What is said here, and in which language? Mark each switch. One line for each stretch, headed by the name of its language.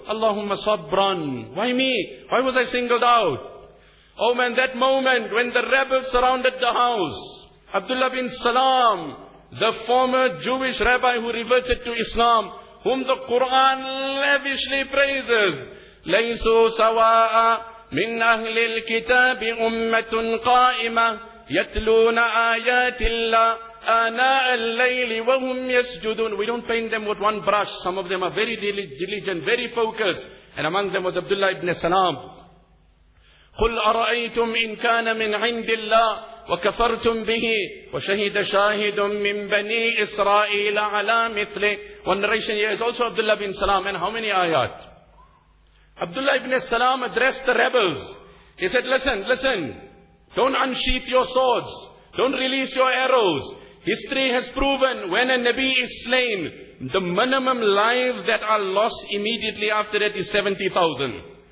Arabic: Allahumma sabran.
English: Why me? Why was I singled out? Oh man, that moment when the rebels surrounded the house. Abdullah bin Salam, the former Jewish rabbi who reverted to Islam, whom the Quran lavishly praises.
Arabic: Laysu sawa'a. من أهل الكتاب أمة قائمة يتلون آيات الله آناء الليل وهم يسجدون.
English: We don't paint them with one brush. Some of them are very diligent, very focused. And among them was Abdullah ibn Salam.
Arabic: قل أرأيتم إن كان من عند الله وكفرتم به وشهد شاهد من بني إسرائيل على مثله.
English: One narration here is also Abdullah ibn Salam. And how many ayat? Abdullah ibn Salam addressed the rebels. He said, listen, don't unsheath your swords. Don't release your arrows. History has proven when a Nabi is slain, the minimum lives that are lost immediately after that is 70,000.